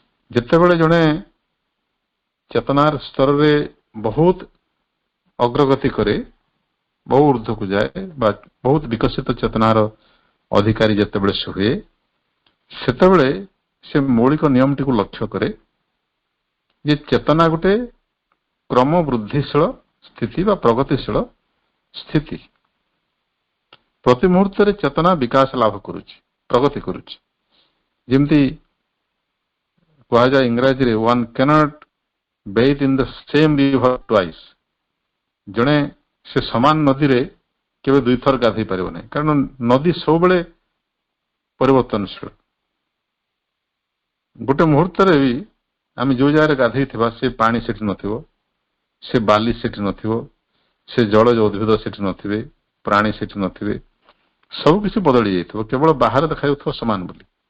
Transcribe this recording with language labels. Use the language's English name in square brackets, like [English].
[Odia] ଯେତେବେଳେ ଜଣେ ଚେତନାର ସ୍ତରରେ ବହୁତ ଅଗ୍ରଗତି କରେ, ବହୁ ଊର୍ଦ୍ଧ୍ୱକୁ ଯାଏ ବା ବହୁତ ବିକଶିତ ଚେତନାର ଅଧିକାରୀ ଯେତେବେଳେ ସେ ହୁଏ, ସେତେବେଳେ ସେ ମୌଳିକ ନିୟମଟିକୁ ଲକ୍ଷ୍ୟ କରେ ଯେ ଚେତନା ଗୋଟେ କ୍ରମ ବୃଦ୍ଧିଶୀଳ ସ୍ଥିତି ବା ପ୍ରଗତିଶୀଳ ସ୍ଥିତି। ପ୍ରତି ମୁହୂର୍ତ୍ତରେ ଚେତନା ବିକାଶ ଲାଭ କରୁଛି, ପ୍ରଗତି କରୁଛି। ଯେମିତି କୁହାଯାଏ ଇଂରାଜୀରେ, [English] one cannot bathe in the same river twice। [Odia] ଜଣେ ସେ ସମାନ ନଦୀରେ କେବେ ଦୁଇଥର ଗାଧେଇ ପାରିବ ନାହିଁ, କାରଣ ନଦୀ ସବୁବେଳେ ପରିବର୍ତ୍ତନଶୀଳ। ଗୋଟେ ମୁହୂର୍ତ୍ତରେ ବି ଆମେ ଯୋଉ ଜାଗାରେ ଗାଧେଇଥିବା ସେ ପାଣି ସେଠି ନଥିବ, ସେ ବାଲି ସେଠି ନଥିବ, ସେ ଜଳଜ ଉଦ୍ଭିଦ ସେଠି ନଥିବେ, ପ୍ରାଣୀ ସେଠି ନଥିବେ, ସବୁ କିଛି ବଦଳି ଯାଇଥିବ, କେବଳ ବାହାରେ ଦେଖାଯାଉଥିବ ସମାନ ବୋଲି।